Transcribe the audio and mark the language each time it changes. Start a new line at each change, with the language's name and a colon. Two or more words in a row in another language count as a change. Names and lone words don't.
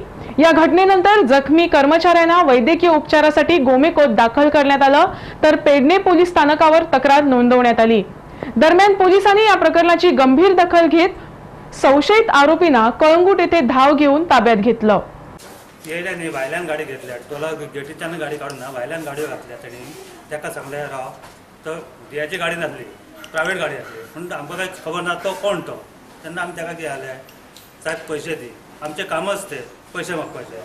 Marathi: या घटनेनंतर जखमी कर्मचाऱ्यांना वैद्यकीय उपचारासाठी गोमेकोत दाखल करण्यात आलं, तर पेडणे पोलीस स्थानकावर तक्रार नोंदवण्यात आली। दरम्यान पोलिसांनी या प्रकरणाची गंभीर दखल घेत संशयित आरोपींना कळंगूट येथे धाव घेऊन ताब्यात घेतलं।
Konkani: येयल्यानी भायल्यान गाडी घेतल्या, टोला गेटीच्यान गाडी काढून ना भायल्यान गाडयो घातल्या त्यांनी। ताका सांगले राव, तर दियाची गाडी नासली, प्रायव्हेट गाडी आसली, पण आमकां काही खबर ना तो कोण तो। तेन्ना आमी ताका कितें जालें, साहेब पैसे दी, आमचे कामच ते पैसे मागपाचे।